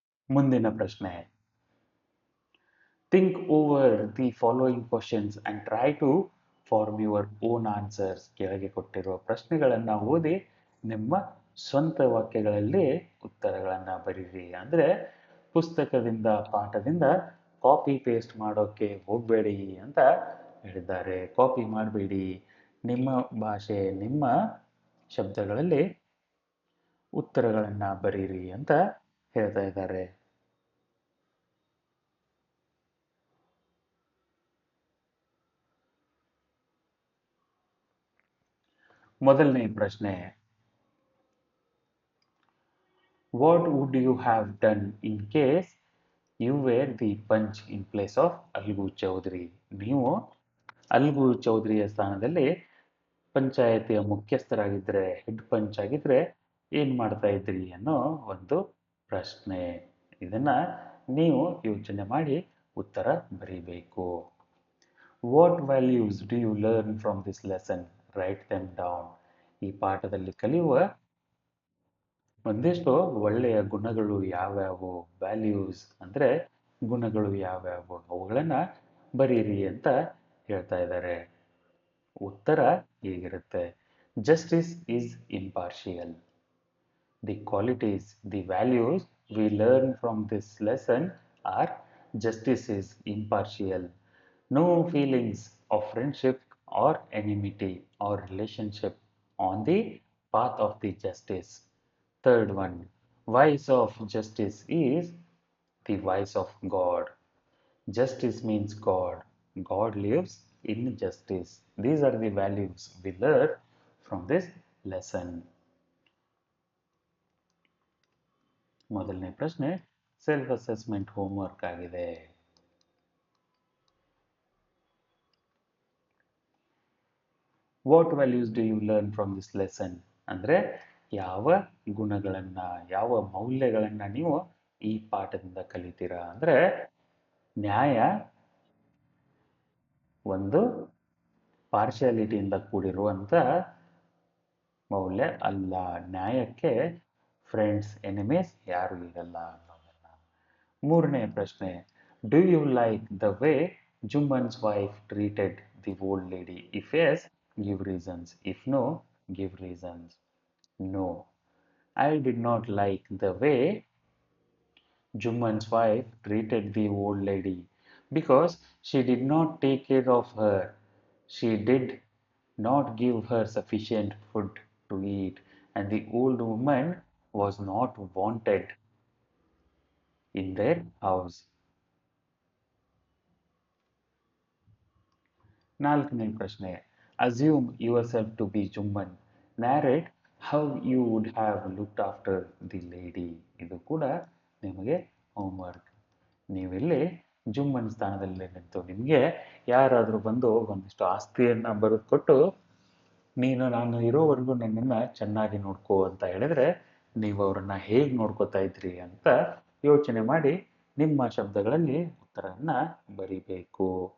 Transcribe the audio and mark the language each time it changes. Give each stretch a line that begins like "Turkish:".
Kannada: ಮುಂದಿನ ಪ್ರಶ್ನೆ
English: Think over the following questions and try to form your own answers.
Kannada: ಕೆಳಗೆ ಕೊಟ್ಟಿರುವ ಪ್ರಶ್ನೆಗಳನ್ನು ಓದಿ ನಿಮ್ಮ ಸ್ವಂತ ವಾಕ್ಯಗಳಲ್ಲಿ ಉತ್ತರಗಳನ್ನು ಬರೀರಿ. ಅಂದರೆ ಪುಸ್ತಕದಿಂದ ಪಾಠದಿಂದ ಕಾಪಿ ಪೇಸ್ಟ್ ಮಾಡೋಕ್ಕೆ ಹೋಗಬೇಡಿ ಅಂತ ಹೇಳಿದ್ದಾರೆ. ಕಾಪಿ ಮಾಡಬೇಡಿ, ನಿಮ್ಮ ಭಾಷೆ ನಿಮ್ಮ ಶಬ್ದಗಳಲ್ಲಿ ಉತ್ತರಗಳನ್ನು ಬರೀರಿ ಅಂತ ಹೇಳ್ತಾ ಇದ್ದಾರೆ. ಮೊದಲನೇ ಪ್ರಶ್ನೆ
English: What would you have done in case you were the punch in place of Algu Chaudhary?
Kannada: ನೀವು ಅಲ್ಗು ಚೌಧರಿಯ ಸ್ಥಾನದಲ್ಲಿ ಪಂಚಾಯತಿಯ ಮುಖ್ಯಸ್ಥರಾಗಿದ್ದರೆ ಹೆಡ್ ಪಂಚ್ ಆಗಿದ್ರೆ ಏನು ಮಾಡ್ತಾ ಇದ್ರಿ ಅನ್ನೋ ಒಂದು ಪ್ರಶ್ನೆ. ಇದನ್ನ ನೀವು ಯೋಚನೆ ಮಾಡಿ ಉತ್ತರ ಬರೀಬೇಕು.
English: What values do you learn from this lesson? Write them down.
Kannada: ಈ ಪಾಠದಲ್ಲಿ ಕಲಿಯುವ ಒಂದಿಷ್ಟು ಒಳ್ಳೆಯ ಗುಣಗಳು ಯಾವ್ಯಾವು, ವ್ಯಾಲ್ಯೂಸ್ ಅಂದರೆ ಗುಣಗಳು ಯಾವ್ಯಾವು, ಅವುಗಳನ್ನು ಬರೀರಿ ಅಂತ ಹೇಳ್ತಾ ಇದ್ದಾರೆ. ಉತ್ತರ ಹೀಗಿರುತ್ತೆ:
English: Justice is impartial. The qualities, the values we learn from this lesson are: justice is impartial, no feelings of friendship or enmity or relationship on the path of the justice. Third one, voice of justice is the voice of God. Justice means God. God lives in justice. These are the values we learn from this lesson.
Kannada: ಮೊದಲನೇ ಪ್ರಶ್ನೆ self assessment homework ಆಗಿದೆ.
English: What values do you learn from this lesson?
Kannada: ಅಂದರೆ ಯಾವ ಗುಣಗಳನ್ನ, ಯಾವ ಮೌಲ್ಯಗಳನ್ನ ನೀವು ಈ ಪಾಠದಿಂದ ಕಲಿತೀರಾ? ಅಂದರೆ ನ್ಯಾಯ ಒಂದು ಪಾರ್ಶಿಯಾಲಿಟಿಯಿಂದ ಕೂಡಿರುವಂಥ ಮೌಲ್ಯ ಅಲ್ಲ. ನ್ಯಾಯಕ್ಕೆ ಫ್ರೆಂಡ್ಸ್, ಎನಿಮೀಸ್ ಯಾರು ಇರಲ್ಲ ಅನ್ನೋದನ್ನ. ಮೂರನೇ ಪ್ರಶ್ನೆ,
English: Do you like the way Jumman's wife treated the old lady? If yes, give reasons. If no, give reasons. No, I did not like the way Jumman's wife treated the old lady because she did not take care of her. She did not give her sufficient food to eat, and the old woman was not wanted in their house.
Kannada: ನಾಲ್ಕನೇ ಪ್ರಶ್ನೆ,
English: Assume your self to be Jumman. Narrate how you would have looked after the lady.
Kannada: ಇದು ಕೂಡ ನಿಮಗೆ homework. ನೀವಿಲ್ಲಿ ಜುಮ್ಮನ್ ಸ್ಥಾನದಲ್ಲಿ ನಿಂತು ನಿಮಗೆ ಯಾರಾದರೂ ಬಂದು ಒಂದಿಷ್ಟು ಆಸ್ತಿಯನ್ನು ಬರೆದು ಕೊಟ್ಟು, ನೀನು ನಾನು ಇರೋವರೆಗೂ ನನ್ನನ್ನು ಚೆನ್ನಾಗಿ ನೋಡ್ಕೋ ಅಂತ ಹೇಳಿದ್ರೆ ನೀವು ಅವರನ್ನು ಹೇಗೆ ನೋಡ್ಕೋತಾ ಇದ್ರಿ ಅಂತ ಯೋಚನೆ ಮಾಡಿ ನಿಮ್ಮ ಶಬ್ದಗಳಲ್ಲಿ ಉತ್ತರವನ್ನು ಬರಿಬೇಕು.